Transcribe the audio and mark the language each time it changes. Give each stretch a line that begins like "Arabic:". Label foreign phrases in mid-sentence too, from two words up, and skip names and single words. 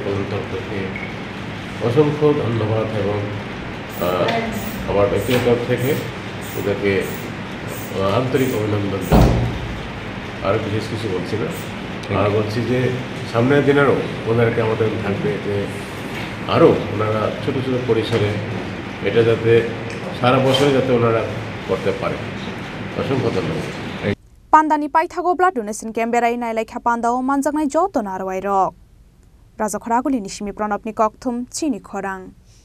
Bangla: কল্যাণ তরফ থেকে অসংখ্য ধন্যবাদ এবং আমার ব্যক্তিগত তরফ থেকে ওদেরকে আন্তরিক অভিনন্দন জানাই আর বিশেষ কিছু বলছি না আর বলছি যে সামনের দিনেরও ওনাদেরকে আমাদের থাকবে যে আরও ওনারা ছোটো ছোটো পরিসরে এটা যাতে সারা বছরে যাতে ওনারা করতে পারে অসংখ্য ধন্যবাদ
Kok Borok: Pandani paithago
English: blood donation
Kok Borok: camberai nai laikha pandao manjaknai joto narwai rok Rajakhadaguli nishimi pranabni kokthum chini khorang